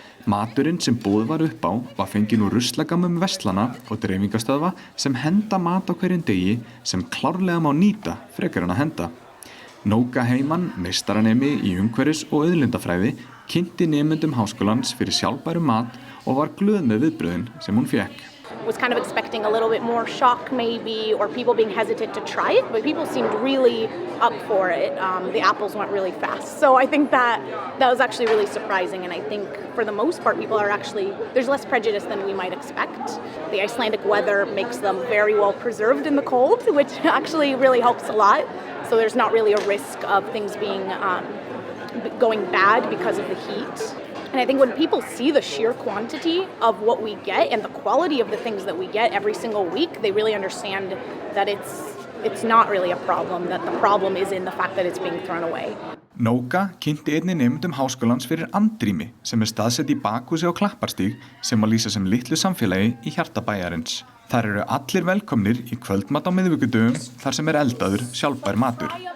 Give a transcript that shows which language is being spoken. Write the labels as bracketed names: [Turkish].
[Icelandic] Maturinn sem boðið var upp á var fenginn úr ruslagamum verslana og dreifingastöðva sem henda mat á hverjum degi sem klárlega má nýta frekar en að henda. Nóka Heimann, meistaranemi í umhverfis- og auðlindafræði, kynnti nemendum háskólans fyrir sjálfbærum mat og var glöð með viðbrögðin sem hún fékk. [English] Was kind of expecting a little bit more shock maybe, or people being hesitant to try it, but people seemed really up for it. The apples went really fast. So I think that was actually really surprising, and I think for the most part people are actually, there's less prejudice than we might expect. The Icelandic weather makes them very well preserved in the cold, which actually really helps a lot. So there's not really a risk of things being going bad because of the heat. And I think when people see the sheer quantity of what we get and the quality of the things that we get every single week, they really understand that it's not really a problem, that the problem is in the fact that it's being thrown away. [Icelandic] Nóka kynnti einnig nemendum háskólans fyrir andrými sem staðsett í bakhúsi á Klapparstíg sem má lýsa sem litlu samfélagi í hjarta bæjarins. Þar eru allir velkomnir í kvöldmat á miðvikudögum þar sem eldaður sjálfbær matur.